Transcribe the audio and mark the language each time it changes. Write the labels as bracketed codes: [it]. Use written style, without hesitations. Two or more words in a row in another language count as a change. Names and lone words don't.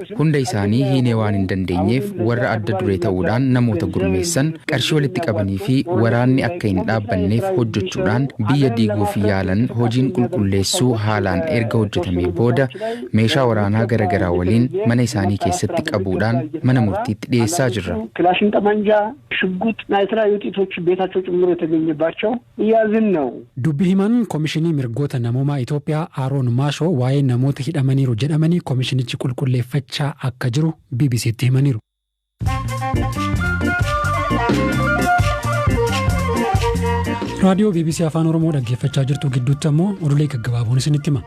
[om] Hunda isaanii hiinee waan hin dandeenyeef warra adda duree ta'uudhaan namoota gurmeessan qarshii walitti qabanii fi waraanni akka hin dhaabbanneef hojjechuudhaan biyya diiguuf yaalan hojiin qulqulleessuu haalaan erga hojjetamee booda meeshaa waraanaa garaagaraa waliin mana isaanii keessatti qabuudhaan mana murtiitti dhiyeessaa jirra. [am] ክላሽን ጠመንጃ ሽጉጥ እና የተለያዩ ጥይቶች ቤታቸው ጭምሮ የተገኘባቸው እያዝን ነው። [om] dubbi himan koomishinii mirgoota namoomaa Itoophiyaa Aaroon Maashoo waa'ee namoota hidhamaniiru jedhamanii koomishinichi qulqulleeffachaa akka jiru BBCtti himaniiru. raadiyoo BBC Afaan Oromoo dhaggeeffachaa jirtu gidduutti ammoo oduulee gaggabaaboon isinitti hima.